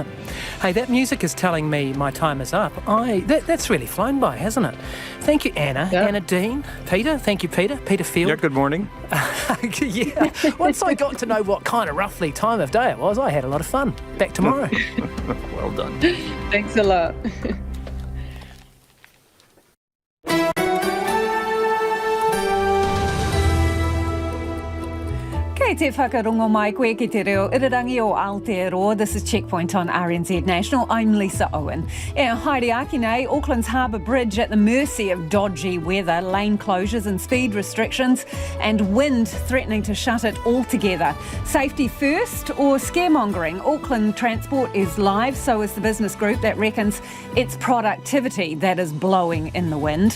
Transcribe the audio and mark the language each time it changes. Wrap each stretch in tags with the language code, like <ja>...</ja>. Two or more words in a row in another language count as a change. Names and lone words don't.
<en>Hey, that music is telling me my time is up. That's really flown by, hasn't it? Thank you, Anna. Yeah. Anna Dean. Peter. Thank you, Peter. Peter Field. Yeah, good morning. Yeah. Once I got to know what kind of roughly time of day it was, I had a lot of fun. Back tomorrow. Well done. Thanks a lot.</en> <mi>Kei te whakarongo mai koe ki te reo irirangi o Aotearoa.</mi> <en>This is Checkpoint on RNZ National. I'm Lisa Owen.</en> <mi>E haere aki nei,</mi> <en>Auckland's Harbour Bridge at the mercy of dodgy weather, lane closures and speed restrictions, and wind threatening to shut it altogether. Safety first or scaremongering? Auckland Transport is live, so is the business group that reckons it's productivity that is blowing in the wind.</en>